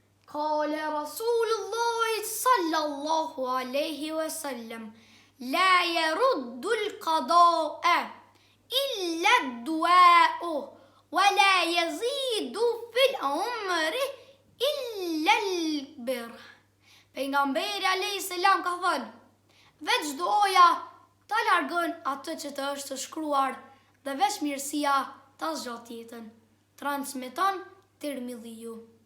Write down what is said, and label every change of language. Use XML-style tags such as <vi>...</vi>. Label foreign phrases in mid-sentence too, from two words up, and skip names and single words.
<ar>قال رسول الله صلى الله عليه وسلم، لا يرد القضاء إلا الدعاء، ولا يزيد في العمر إلا البر.</ar> <sq>Pejgamberi</sq> <ar>عليه السلام</ar> <sq>ka thënë, veç doja ta largon atë që të është shkruar dhe veç mirësia ta zgjat jetën. Transmeton Tirmidhiu.</sq>